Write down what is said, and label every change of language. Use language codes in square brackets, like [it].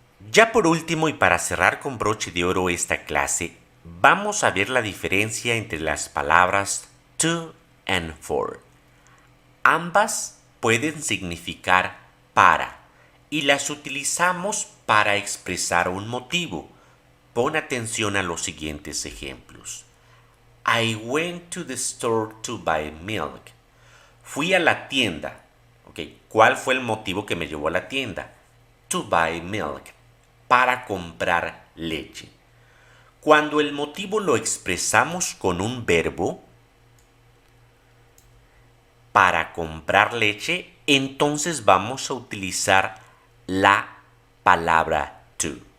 [es] Ya por último y para cerrar con broche de oro esta clase, vamos a ver la diferencia entre las palabras to and for. Ambas pueden significar para y las utilizamos para expresar un motivo. Pon atención a los siguientes ejemplos. [en] I went to the store to buy milk. [es] Fui a la tienda. ¿Cuál fue el motivo que me llevó a la tienda? [en] To buy milk. [es] Para comprar leche. Cuando el motivo lo expresamos con un verbo, para comprar leche, entonces vamos a utilizar la palabra to.